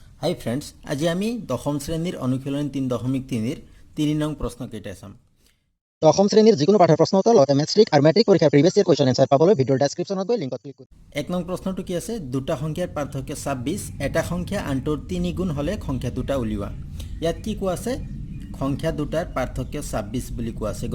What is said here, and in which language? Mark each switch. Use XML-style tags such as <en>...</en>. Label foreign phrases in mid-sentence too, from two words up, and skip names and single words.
<en>Hi friends,</en> <as>আজ আমি দশম শ্ৰেণীৰ অনুশীলন 3.3 3 নং প্ৰশ্ন কেটা চাম। দশম শ্ৰেণীৰ যিকোনো পাঠৰ প্ৰশ্ন উত্তৰ লগতে মেট্ৰিক আৰু মেট্ৰিক পৰীক্ষাৰ</as> <en>previous year question answer</en> <as>পাবলৈ ভিডিঅ'ৰ ডেছক্ৰিপশ্যনত গৈ লিংকত ক্লিক কৰক। 1 নং প্ৰশ্নটো কি আছে? দুটা সংখ্যাৰ পাৰ্থক্য 26, এটা সংখ্যা আনটোৰ 3 গুণ হলে সংখ্যা দুটা উলিওৱা। ইয়াত কি কোৱা আছে? সংখ্যা দুটাৰ পাৰ্থক্য 26 বুলি কোৱা আছে।</as>